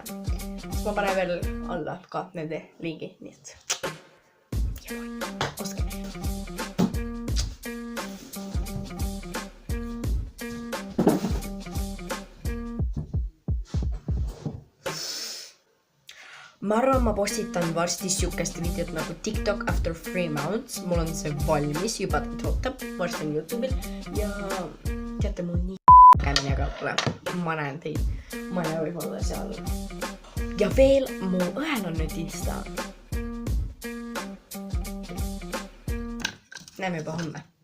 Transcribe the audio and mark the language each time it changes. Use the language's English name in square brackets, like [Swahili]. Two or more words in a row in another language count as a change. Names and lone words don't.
[Estonian] Ma panen veel alla ka nende lingi, nii et ostke. Ma arvan, ma postitan varsti siukest videot nagu TikTok [English] after 3 months. [Estonian] Mul on see valmis, juba ootab, varsti on YouTube'il ja teate, mul nii kämine ka pole. Ma näen teid, ma ei või olla seal. Ja veel, mu õel on nüüd Insta. Näeme juba homme.